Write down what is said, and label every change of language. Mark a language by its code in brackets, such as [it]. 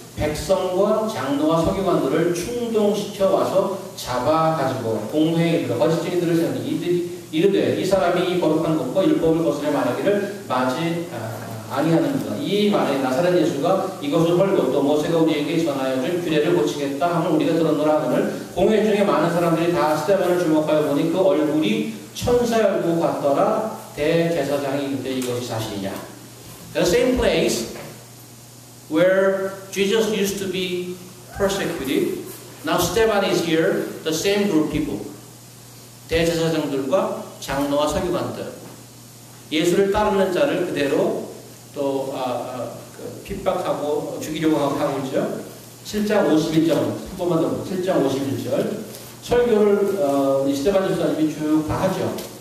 [ko] 백성과 장로와 서기관들을 충동시켜 와서 잡아가지고 공회에 이르러 거짓 증인들을 세우니 이들이 이르되 이 사람이 이 거룩한 것과 율법을 거스려 말하기를 마지 아니하는구나. 이 말에 나사렛 예수가 이것을 헐고 또 모세가 우리에게 전하여 준 규례를 고치겠다 하면 우리가 들었노라 하거늘 공회 중에 많은 사람들이 다 스데반을 주목하여 보니 그 얼굴이 천사의 얼굴 같더라. 대제사장이 이르되 이것이 사실이냐. [en] The same place where Jesus used to be persecuted. Now Stephen is here. The same group people. [ko] 대제사장들과 장로와 서기관들. 예수를 따르는 자를 그대로 또 핍박하고 죽이려고 하고 있죠. 7장 51절 한 번만 더 보세요. 7장 51절 설교를 스데반 집사님이 쭉 다 하죠.